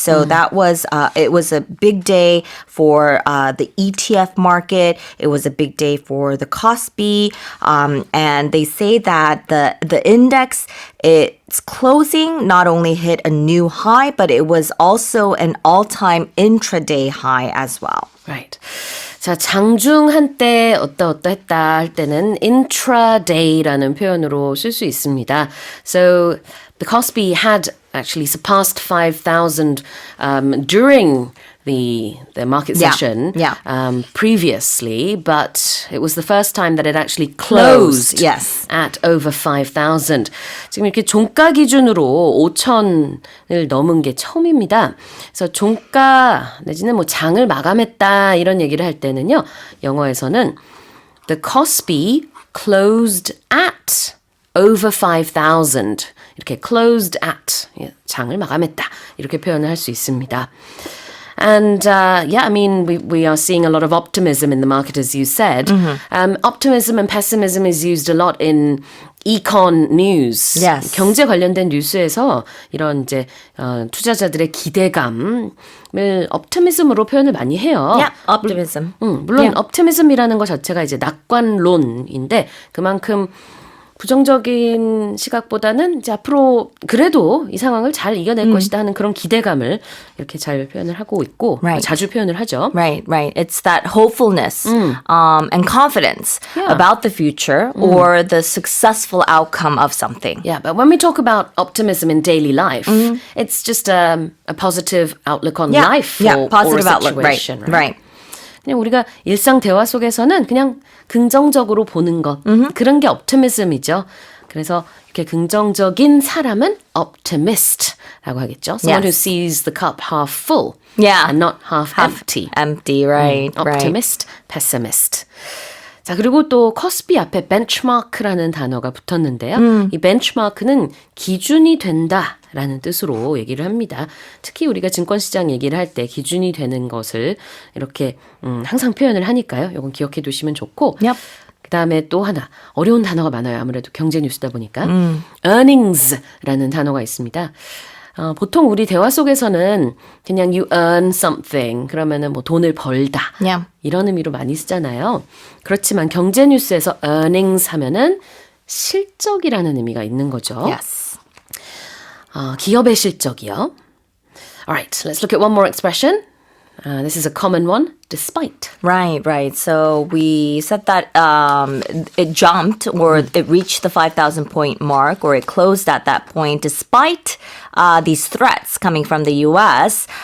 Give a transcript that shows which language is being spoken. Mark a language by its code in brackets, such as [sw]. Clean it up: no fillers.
[en] So that was it was a big day for the ETF market. It was a big day for the Kospi, and they say that the index, its closing not only hit a new high, but it was also an all-time intraday high as well. Right. [ko] 자, 장중 한때 어떠 했다 할 때는 intraday라는 표현으로 쓸 수 있습니다. [en] So the Kospi had actually surpassed 5,000 during the market session previously, but it was the first time that it actually closed yes. at over 5,000. [ko] 지금 이렇게 종가 기준으로 5,000을 넘은 게 처음입니다. 그래서 종가 내지는 뭐 장을 마감했다 이런 얘기를 할 때는요, 영어에서는 [en] the Kospi closed at over 5,000. [ko] 이렇게 closed at, 장을 마감했다 이렇게 표현을 할 수 있습니다. [en] And I mean, we are seeing a lot of optimism in the market, as you said. Optimism and pessimism is used a lot in econ news. Yes. [ko] 경제 관련된 뉴스에서 이런 이제 투자자들의 기대감을 optimism으로 표현을 많이 해요. [en] Yeah, optimism. [ko] 물론 optimism이라는 것 자체가 이제 낙관론인데 그만큼 부정적인 시각보다는 이제 앞으로 그래도 이 상황을 잘 이겨낼 것이다 하는 그런 기대감을 이렇게 잘 표현을 하고 있고 [en] Right. [ko] 자주 표현을 하죠. [en] Right. It's that hopefulness and confidence about the future or the successful outcome of something. Yeah, but when we talk about optimism in daily life, it's just a positive outlook on life or positive a outlook. situation. Right. [ko] 그냥 우리가 일상 대화 속에서는 그냥 긍정적으로 보는 것 그런 게 optimism이죠. 그래서 이렇게 긍정적인 사람은 optimist라고 하겠죠. [en] Someone who sees the cup half full and not half empty. Empty, right. optimist, pessimist. [ko] 자, 그리고 또 코스피 앞에 benchmark라는 단어가 붙었는데요. 이 benchmark는 기준이 된다라는 뜻으로 얘기를 합니다. 특히 우리가 증권시장 얘기를 할 때 기준이 되는 것을 이렇게 항상 표현을 하니까요. 이건 기억해 두시면 좋고 [en] Yep. [ko] 그다음에 또 하나 어려운 단어가 많아요. 아무래도 경제 뉴스다 보니까 earnings라는 단어가 있습니다. 보통 우리 대화 속에서는 그냥 [en] you earn something [ko] 그러면은 뭐 돈을 벌다 [en] Yeah. [ko] 이런 의미로 많이 쓰잖아요. 그렇지만 경제 뉴스에서 earnings 하면은 실적이라는 의미가 있는 거죠. [en] Yes. [ko] 기업의 실적이요. [en] Alright, let's look at one more expression. This is a common one. despite. Right, right. So we said that it jumped or it reached the 5,000 point mark or it closed at that point despite these threats coming from the U.S.